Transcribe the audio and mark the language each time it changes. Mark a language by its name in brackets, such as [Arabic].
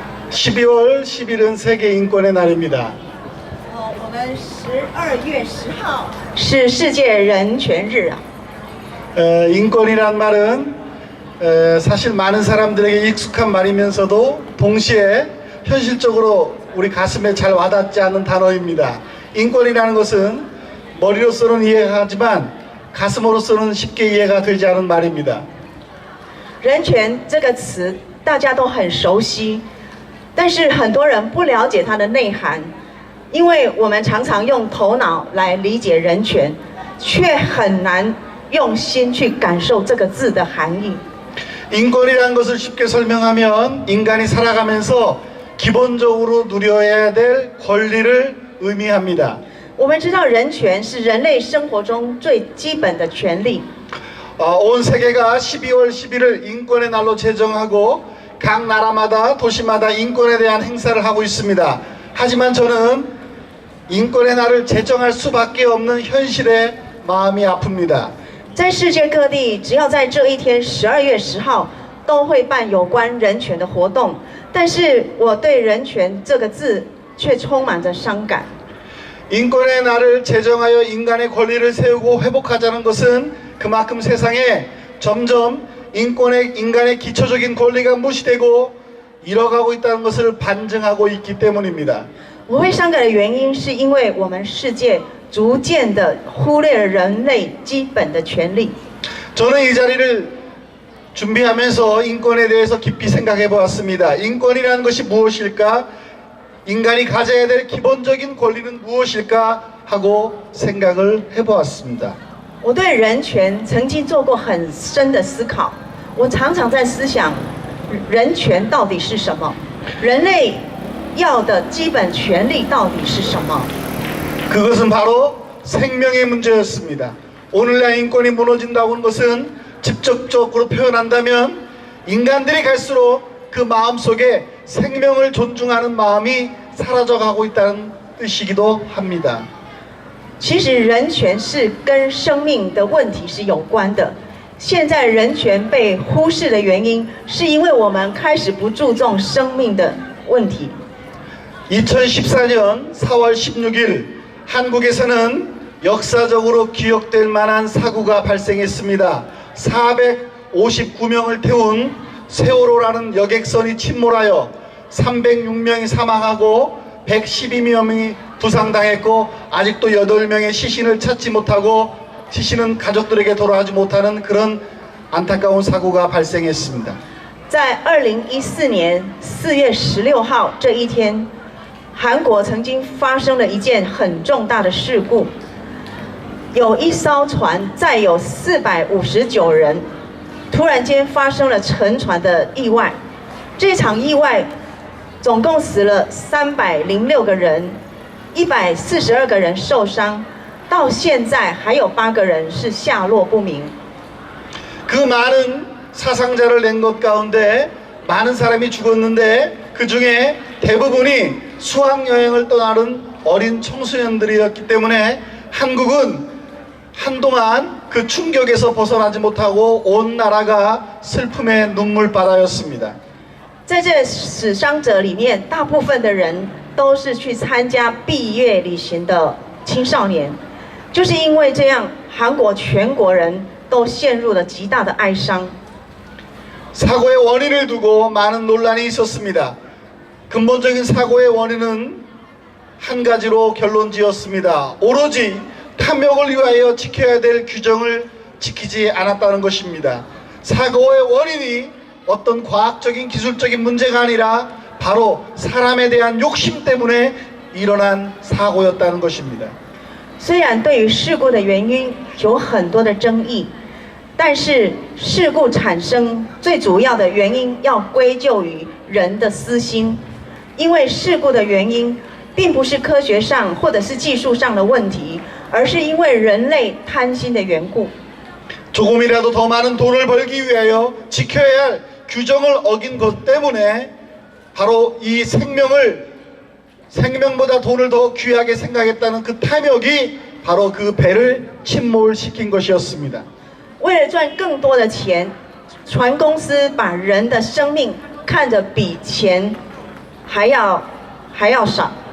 [Korean] 12월 10일은 세계 인권의 날입니다. [Chinese] 我们12月10号是世界人权日啊。 [Korean] 인권이란 말은 사실 많은 사람들에게 익숙한 말이면서도 동시에 현실적으로 우리 가슴에 잘 와닿지 않는 단어입니다. 인권이라는 것은 머리로서는 이해하지만 가슴으로서는 쉽게 이해가 되지 않은 말입니다. [Chinese] 人权这个词大家都很熟悉，但是很多人不了解它的内涵，因为我们常常用头脑来理解人权，却很难 用心去感受这个字的含义。 [Korean] 인권이라는 것을 쉽게 설명하면 인간이 살아가면서 기본적으로 누려야 될 권리를 의미합니다. [Chinese] 我们知道人权是人类生活中最基本的权利。 [Korean] 온 세계가 12월 10일을 인권의 날로 제정하고 각 나라마다 도시마다 인권에 대한 행사를 하고 있습니다. 하지만 저는 인권의 날을 제정할 수밖에 없는 현실에 마음이 아픕니다. [Chinese] 在世界各地，只要在这一天12月10号都会办有关人权的活动，但是我对人权这个字却充满着伤感。 [Korean] 인권의 날을 제정하여 인간의 권리를 세우고 회복하자는 것은 그만큼 세상에 점점 인간의 기초적인 권리가 무시되고 잃어가고 있다는 것을 반증하고 있기 때문입니다. [Chinese] 我会伤感的原因，是因为我们世界 逐渐地忽略了人类基本的权利。 [Korean] 저는 이 자리를 준비하면서 인권에 대해서 깊이 생각해 보았습니다. 인권이라는 것이 무엇일까? 인간이 가져야 될 기본적인 권리는 무엇일까? 하고 생각을 해 보았습니다. [Chinese] 我对人权曾经做过很深的思考。我常常在思想，人权到底是什么？人类要的基本权利到底是什么？ [Korean] 그것은 바로 생명의 문제였습니다. 오늘날 인권이 무너진다고 하는 것은 직접적으로 표현한다면 인간들이 갈수록 그 마음속에 생명을 존중하는 마음이 사라져가고 있다는 뜻이기도 합니다. [Chinese] 其实人权是跟生命的问题是有关的。现在人权被忽视的原因，是因为我们开始不注重生命的问题。 [Korean] 2014년 4월 16일 한국에서는 역사적으로 기억될 만한 사고가 발생했습니다. 459명을 태운 세월호라는 여객선이 침몰하여 306명이 사망하고 112명이 부상당했고 아직도 8명의 시신을 찾지 못하고 시신은 가족들에게 돌아가지 못하는 그런 안타까운 사고가 발생했습니다. [Chinese] 在2014年4月16号这一天，韩国曾经发生了一件很重大的事故，有一艘船载有459人，突然间发生了沉船的意外。这场意外总共死了306个人，142个人受伤，到现在还有8个人是下落不明。 [Korean] 그 많은 사상자를 낸 것 가운데 많은 사람이 죽었는데 그 중에 대부분이 수학여행을 떠나는 어린 청소년들이었기 때문에 한국은 한동안 그 충격에서 벗어나지 못하고 온 나라가 슬픔의 눈물바다였습니다. [Chinese] 在这死伤者里面，大部分的人都是去参加毕业旅行的青少年，就是因为这样，韩国全国人都陷入了极大的哀伤。 [Korean] 사고의 원인을 두고 많은 논란이 있었습니다. 근본적인 사고의 원인은 한 가지로 결론지었습니다. 오로지 탐욕을 위하여 지켜야 될 규정을 지키지 않았다는 것입니다. 사고의 원인이 어떤 과학적인 기술적인 문제가 아니라 바로 사람에 대한 욕심 때문에 일어난 사고였다는 것입니다. [Chinese] 虽然对于事故的原因有很多的争议，但是事故产生最主要的原因要归咎于人的私心，因为事故的原因并不是科学上或者是技术上的问题，而是因为人类贪心的缘故。 [Korean] 조금이라도 더 많은 돈을 벌기 위하여 지켜야 할 규정을 어긴 것 때문에 바로 이 생명보다 돈을 더 귀하게 생각했다는 그 탐욕이 바로 그 배를 침몰시킨 것이었습니다. [Chinese] 为了赚更多的钱，船公司把人的生命看得比钱还要少。